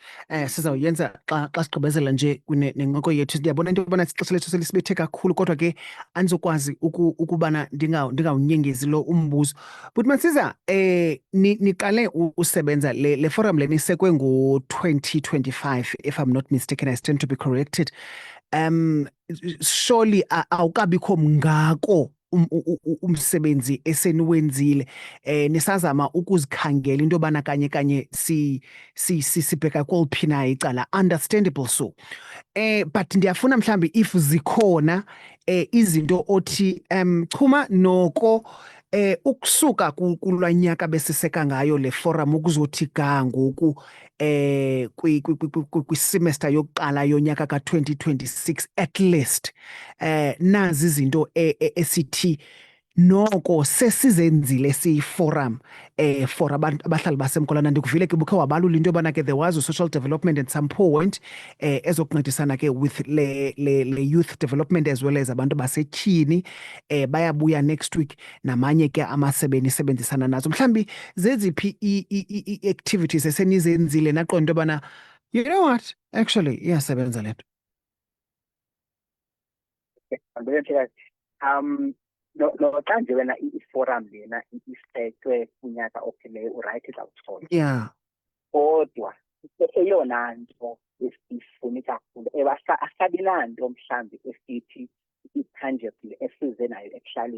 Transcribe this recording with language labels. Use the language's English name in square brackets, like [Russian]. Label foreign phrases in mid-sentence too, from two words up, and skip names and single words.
[Xhosa] Sizawuyenza xa sigqibezela nje nencoko yethu. Ndiyabona into yobana ixesha lethu selisibethe kakhulu kodwa ke andizokwazi ukubana ndingawunyengezi lo umbuzo. [English] But Masiza, [Xhosa] niqale usebenza le forum lena isekwe ngo-2025 [English] if I'm not mistaken, I stand to be corrected. [Xhosa] Surely awukabikho mngako umsebenzi eseniwenzile nisazama ukuzikhangela into yobana kanye sibheka kweliphi na icala, [English] understandable so. [Xhosa] But ndiyafuna mhlambi if zikhona izinto othi chuma noko ukusuka kulwanyaka besiseka ngayo le forum ukuzothi ga ngoku kwisemester yokuqala yonyaka ka-2026 [English] at least [Xhosa] nazi izinto esithi noko sesizenzile siyi-forum for abantu abahlali baseMgwalana. Ndikuvile ke bukhe wabalula into yobana ke [English] there was a social development at some point [Xhosa] ezokuncedisana ke with le [English] youth development as well as [Xhosa] abantu basetyhini bayabuya [English] next week [Xhosa] namanye ke amasebe nisebenzisana nazo. Mhlambi zeziphi i-activities esenizenzile naqonda into yobana [English] you know what actually [Xhosa] iyasebenza le nto? No xa nje wena i-forum lena isethwe kunyaka ophileyo uright izawuthola. [English] Yeah. [Xhosa] Kodwa eyona nto esifuni kakhulu asabi nanto mhlambi esithi i-tangible esize nayo ekuhlaleni.